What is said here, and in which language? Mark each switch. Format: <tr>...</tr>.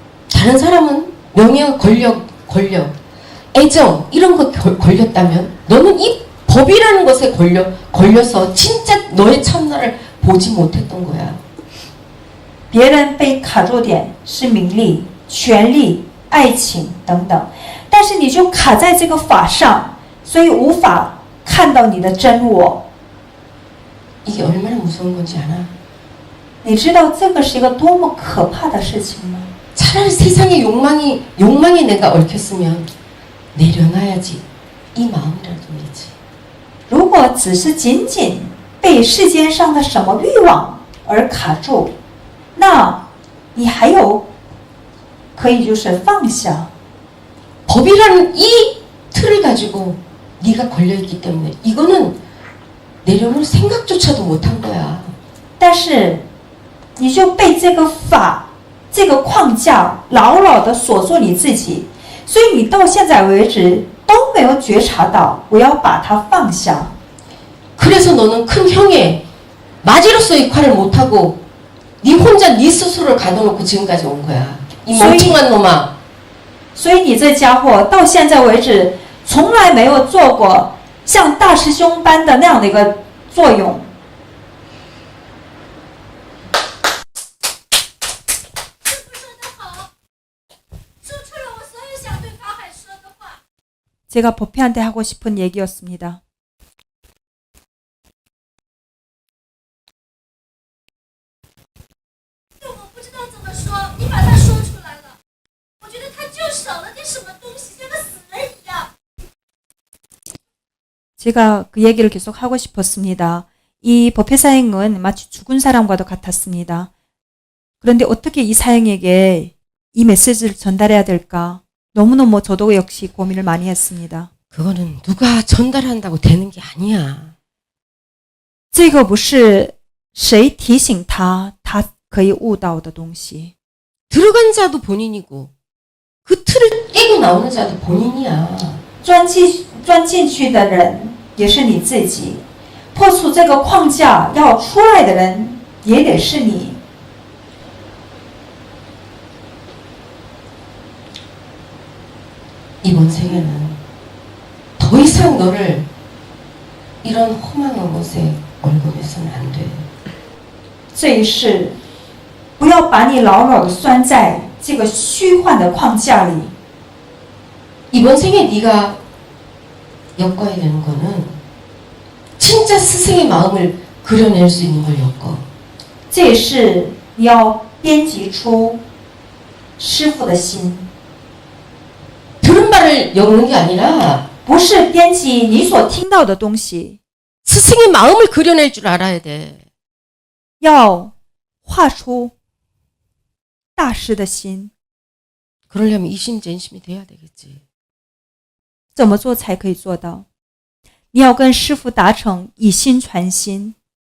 <ko>다른 사람은 명예, 권력, 애정 이런 거 걸렸다면 너는 이 법이라는 것에 걸려서 진짜 너의 참나를 보지 못했던 거야.</ko> <zh>别人被卡住点是名利、权力、爱情等等，但是你就卡在这个法上，所以无法看到你的真我。</zh> <ko>이게 얼마나 무서운 건지 알아?</ko> <zh>你知道这个是一个多么可怕的事情吗？</zh> <ko>차라리 세상의 욕망이 내가 얽혔으면 내려놔야지. 이 마음이라도 되지.</ko> <zh>如果只是仅仅被世间上的什么欲望而卡住，那你还有可以就是放下。</zh> <ko>법이라는 이 틀을 가지고 네가 걸려있기 때문에 이거는 내려놓을 생각조차도 못한 거야.</ko> <zh>但是你就被这个法、这个框架牢牢的锁住你自己，所以你到现在为止都没有觉察到我要把它放下。</zh> <ko>그래서 너는 큰 형의 마지로서 역할을 못하고 네 혼자 네 스스로를 가둬놓고 지금까지 온 거야. 이 멍청한 놈아.</ko> <zh>所以你这家伙到现在为止从来没有做过像大师兄般的那样的一个作用。</zh> <ko>제가 법회한테 하고 싶은 얘기였습니다.</ko> <zh>不知道怎么说，你把它说出来了，我觉得他就少了点什么东西，像个死人一样。</zh> <ko>제가 그 얘기를 계속 하고 싶었습니다. 이 법회 사행은 마치 죽은 사람과도 같았습니다. 그런데 어떻게 이 사행에게 이 메시지를 전달해야 될까? 너무너무 저도 역시 고민을 많이 했습니다. 그거는 누가 전달한다고 되는 게 아니야.</ko> <zh>这个不是谁提醒他可以悟到的东西。</zh> <ko>들어간 자도 본인이고 그 틀을 깨고 나오는 자도 본인이야.</ko> <zh>钻进去的人也是你自己，破除这个框架要出来的人也得是你。</zh> <ko>이번 생에는 더 이상 너를 이런 허망한 곳에 얽어매서는 안 돼.</ko> <zh>这一世，不要把你牢牢的拴在这个虚幻的框架里。</zh> <ko>이번 생에 네가 엮어야 되는 거는 진짜 스승의 마음을 그려낼 수 있는 걸 엮어.</ko> <zh>这一世，你要编辑出师傅的心，</zh> <ko>들은 바를 엮는 게 아니라</ko> <zh>不是编辑你所听到的东西，</zh> <ko>스승의 마음을 그려낼 줄 알아야 돼.</ko> <zh>要画出大师的心。</zh> <ko>그러려면 이심전심이 돼야 되겠지.</ko> <zh>怎么做才可以做到？你要跟师傅达成以心传心，</zh>